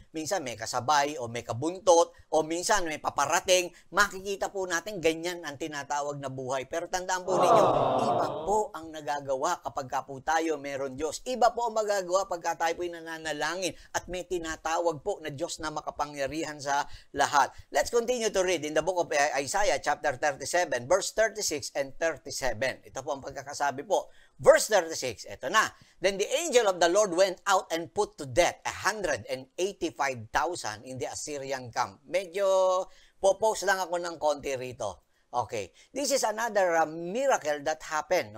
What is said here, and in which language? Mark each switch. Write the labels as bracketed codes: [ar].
[tl] Minsan may kasabay o may kabuntot o minsan may paparating. Makikita po natin ganyan ang tinatawag na buhay. Pero tandaan po ninyo, iba po ang nagagawa kapag po tayo meron Diyos. Iba po ang magagawa pagka tayo po'y nananalangin at may tinatawag po na Diyos na makapangyarihan sa lahat. [en] Let's continue to read in the book of Isaiah chapter 37 verse 36 and 37. [tl] Ito po ang pagkakasabi po. Verse 36, ito na. [en] Then the angel of the Lord went out and put to death 185,000 in the Assyrian camp. [tl] Medyo po-post lang ako ng konti rito. [en] Okay. This is another miracle that happened.